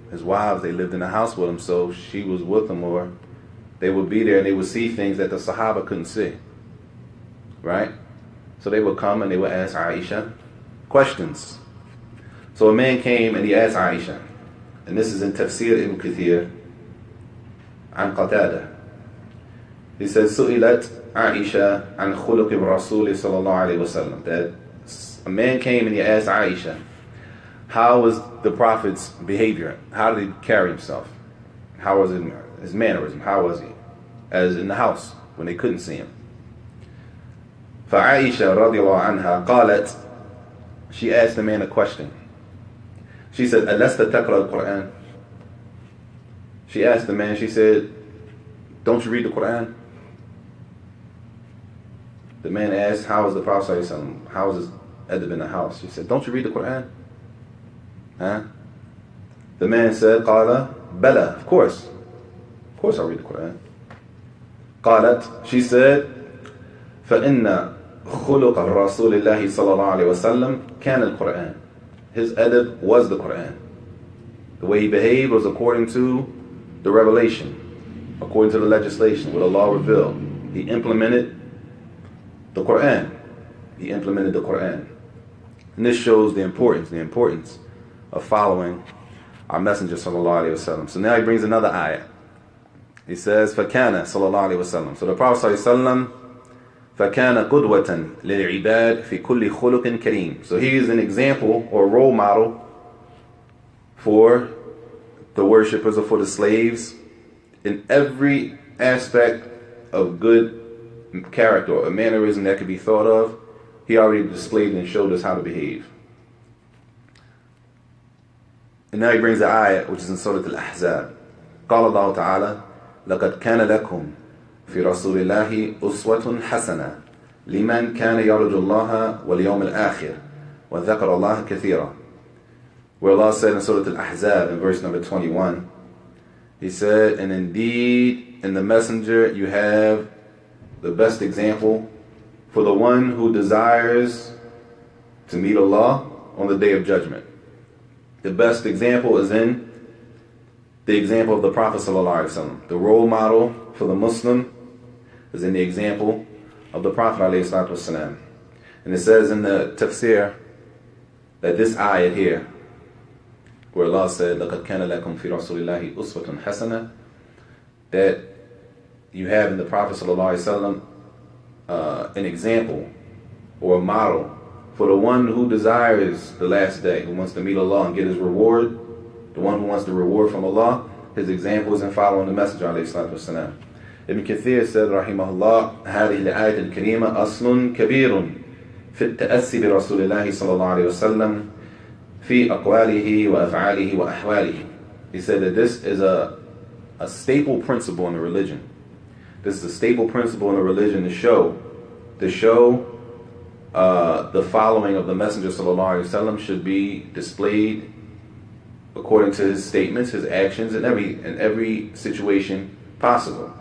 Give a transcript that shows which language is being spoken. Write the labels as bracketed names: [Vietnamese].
[English] His wives, they lived in the house with him, so she was with him, or they would be there and they would see things that the Sahaba couldn't see. Right? So they would come and they would ask Aisha questions. So a man came and he asked Aisha, and this is in Tafsir Ibn Kathir, [Arabic] عن قتادة. He says, سئلت عائشة عن خلق الرسول صلى الله عليه وسلم. [English] That a man came and he asked Aisha, how was the Prophet's behavior? How did he carry himself? How was his mannerism? How was he? As in the house, when they couldn't see him. [Arabic] فعائشة رضي الله عنها قالت, [English] she asked the man a question. [Arabic] She said, ألست تقرأ القرآن? [English] She asked the man, she said, don't you read the Quran? The man asked, how was the Prophet ﷺ? How was his adab in the house? She said, don't you read the Quran? Huh? The man said, [Arabic] قال بلى, [English] of course I read the Quran. [Arabic] قالت, [English] she said, [Arabic] فإن خلق الرسول الله صلى الله عليه وسلم كان القرآن. [English] His adab was the Quran. The way he behaved was according to the revelation, according to the legislation, what Allah revealed. He implemented the Quran. He implemented the Quran. And this shows the importance of following our Messenger sallallahu alaihi wasallam. So now he brings another ayah. He says, فَكَانَ sallallahu alaihi wasallam. So the Prophet [Arabic] sallallahu alaihi wasallam, فَكَانَ قُدْوَةً لِلْعِبَادِ فِي كُلِّ خُلُقٍ كَرِيمٍ. [English] So he is an example or role model for the worshippers or for the slaves in every aspect of good character or a mannerism that could be thought of. He already displayed and showed us how to behave. And now he brings the ayah which is in Surah Al-Ahzab. [Arabic] قال الله تعالى لقد كان لكم في رسول الله أسوة حسنة لمن كان يرجو الله واليوم الآخر وذكر الله كثيرا. [English] Where Allah said in Surah Al-Ahzab in verse number 21, He said, and indeed in the messenger you have the best example for the one who desires to meet Allah on the day of judgment. The best example is in the example of the Prophet ﷺ. The role model for the Muslim is in the example of the Prophet ﷺ. And it says in the tafsir that this ayah here, where Allah said, [Arabic] لَقَدْ كَانَ لَكُمْ فِي رَسُولِ اللَّهِ أُسْوَةٌ حَسَنَةٌ, [English] that you have in the Prophet ﷺ an example or a model for the one who desires the last day, who wants to meet Allah and get his reward, the one who wants the reward from Allah. His example is in following the Messenger ﷺ. Ibn Kathir said, rahimahullah, [Arabic] هذه الآية الكريمة أصل كبير في التأسي برسول الله صلى الله عليه وسلم في أقواله وأفعاله وأحواله. [English] He said that this is a staple principle in the religion. This is a staple principle in the religion to show the following of the Messenger sallallahu alaihi wasallam should be displayed according to his statements, his actions, in every situation possible.